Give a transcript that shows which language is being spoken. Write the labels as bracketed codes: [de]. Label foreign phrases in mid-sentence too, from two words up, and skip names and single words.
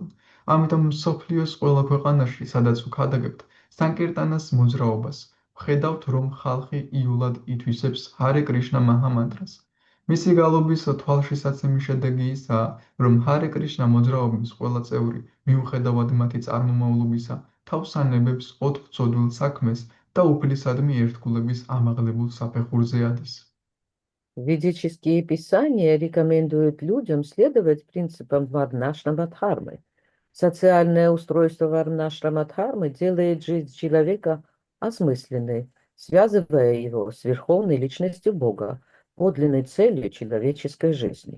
[ka] ამიტომ მსოფლიოს ყველა ქვეყანაში, სადაც ვქადაგებთ სანკირტანას მოძრაობას, ვხედავთ, რომ ხალხი იულად ითვისებს ჰარე კრიშნა მაჰამანტრას. მისი გალობის თვალშისაცემი შედეგი ისაა, რომ ჰარე კრიშნა მოძრაობის ყველა წევრი, მიუხედავად მათი წარმომავლობისა, თავს ანებებს ოთხწოდვილ საქმეს და უფლისადმი ერთგულების ამაღლებულ საფეხურზე ადის. [ru] Ведические писания рекомендуют людям следовать принципам Варнашрама-дхармы. Социальное устройство Варнашрама-дхармы делает жизнь человека осмысленной, связывая его с верховной личностью Бога, подлинной целью человеческой жизни.